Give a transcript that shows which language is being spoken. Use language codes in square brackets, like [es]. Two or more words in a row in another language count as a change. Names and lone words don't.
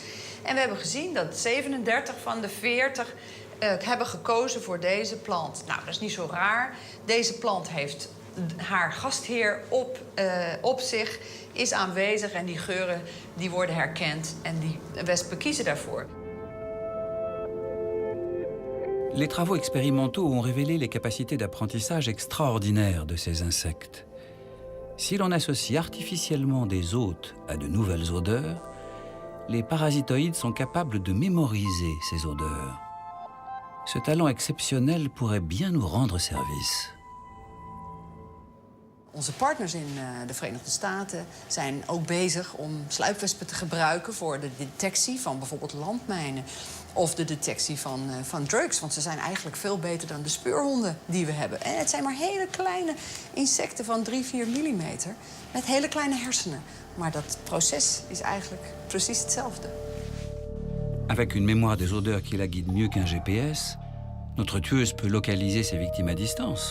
[nl] En we hebben gezien dat 37 van de 40 hebben gekozen voor deze plant. Nou, dat is niet zo raar. Deze plant heeft haar gastheer op zich, is aanwezig en die geuren die worden herkend en die wespen kiezen daarvoor. [fr] Les travaux expérimentaux ont révélé les capacités d'apprentissage extraordinaires de ces insectes. Si l'on associe artificiellement des hôtes à de nouvelles odeurs, les parasitoïdes sont capables de mémoriser ces odeurs. Ce talent exceptionnel pourrait bien nous rendre service. [nl] Onze partners in de Verenigde Staten zijn ook bezig om sluipwespen te gebruiken voor de detectie van bijvoorbeeld landmijnen of de detectie van drugs. Want ze zijn eigenlijk veel beter dan de speurhonden die we hebben. En het zijn maar hele kleine insecten van 3-4 millimeter met hele kleine hersenen. Maar dat proces is eigenlijk precies hetzelfde. [fr] Avec une mémoire des odeurs qui la guide mieux qu'un GPS, notre tueuse peut localiser ses victimes à distance.